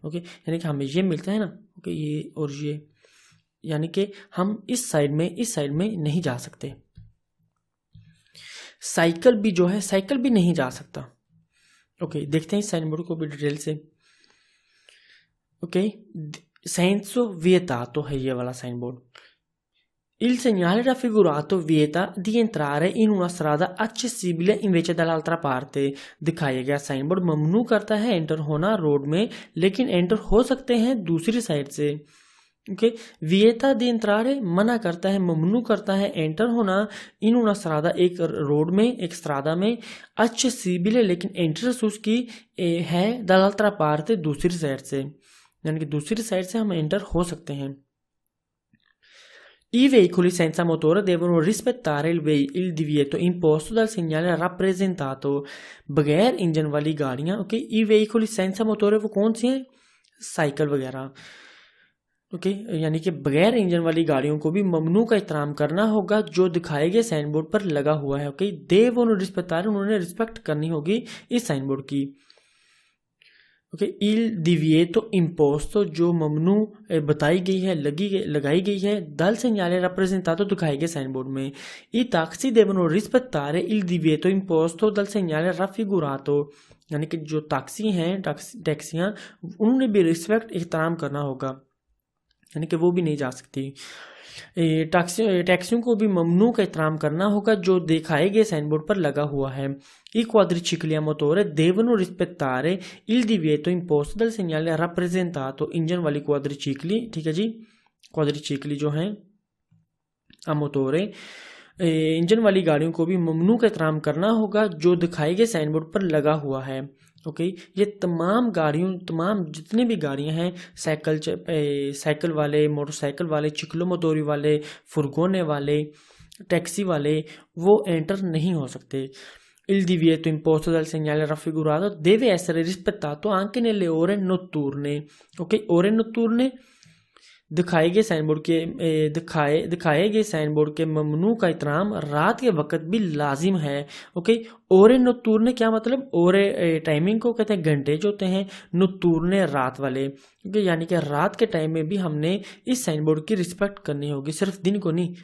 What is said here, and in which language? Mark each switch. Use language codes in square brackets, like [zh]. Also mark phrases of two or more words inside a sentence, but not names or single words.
[hi] ओके, यानी कि हमें ये मिलता है ना, ओके, ये और ये, यानी कि हम इस साइड में नहीं जा सकते। साइकिल भी जो है, साइकिल भी नहीं जा सकता। ओके, देखते हैं इस [en] sign board [hi] को भी डिटेल से। ओके, [it] senso vietato [hi] है ये वाला [en] sign board. [it] Il segnale raffigurato vieta di entrare in una strada accessibile invece dall'altra parte। [hi] दिखाया गया [en] sign board [hi] ममनू करता है एंटर होना रोड में, लेकिन एंटर हो सकते हैं दूसरी साइड से। ओके, [it] vieta di entrare [hi] मना करता है, ममनू करता है एंटर होना, [it] in una strada [hi] एक रोड में, एक स्त्रादा में, accessibile लेकिन एंट्रेंस उसकी है [it] dall'altra parte [hi] दूसरी साइड से, यानी कि दूसरी साइड से हम एंटर हो सकते हैं। [it] I veicoli senza motore devono rispettare il divieto imposto dal segnale rappresentato। [hi] बगैर इंजन वाली गाड़ियां, ओके, [it] i veicoli senza motore [hi] वो कौन सी हैं? साइकिल वगैरह। ओके, यानी कि बगैर इंजन वाली गाड़ियों को भी ममनू का एहतराम करना होगा जो दिखाए गए [en] sign board [hi] पर लगा हुआ है। ओके, [it] devono rispettare, [hi] उन्होंने रिस्पेक्ट करनी होगी इस [en] sign board [hi] की। ओके, [it] il divieto imposto [hi] जो ममनू बताई गई है, लगाई गई है, [it] dal segnale rappresentato [hi] दिखाए गए [en] sign board [hi] में। [it] I taxi devono rispettare il divieto imposto dal segnale raffigurato, [hi] यानी कि जो टैक्सी हैं, टैक्सियां, उन्होंने भी रिस्पेक्ट एहतराम करना होगा, यानी कि वो भी नहीं जा सकती। टैक्सियों को भी ममनू का एहतराम करना होगा जो दिखाए गए [en] sign board [hi] पर लगा हुआ है। [it] I quadricicli a motore devono rispettare il divieto imposto dal segnale rappresentato। [hi] इंजन वाली क्वाड्रिचिकली, ठीक है जी, क्वाड्रिचिकली जो हैं [it] a motore, [hi] इंजन वाली गाड़ियों को भी ममनू का एहतराम करना होगा जो दिखाए गए [en] sign board [hi] पर लगा हुआ है। ओके, ये तमाम जितने भी गाड़ियां हैं, साइकिल वाले, मोटरसाइकिल वाले, चिक्लोमोटोरी वाले, फुरगोने वाले, टैक्सी वाले, वो एंटर नहीं हो सकते। [it] Il divieto imposto dal segnale raffigurato deve essere rispettato anche nelle ore notturne। [hi] ओके, [it] ore notturne [hi] दिखाए गए [en] sign board [hi] के ममनू का एहतराम रात के वक्त भी लाजिम है। ओके, [it] ore notturne [hi] क्या मतलब? ओरे टाइमिंग को कहते हैं घंटे जो होते हैं, नतूरने रात वाले। ओके, यानी कि रात के टाइम में भी हमने इस [en] sign board [hi] की रिस्पेक्ट करनी होगी, सिर्फ दिन को नहीं।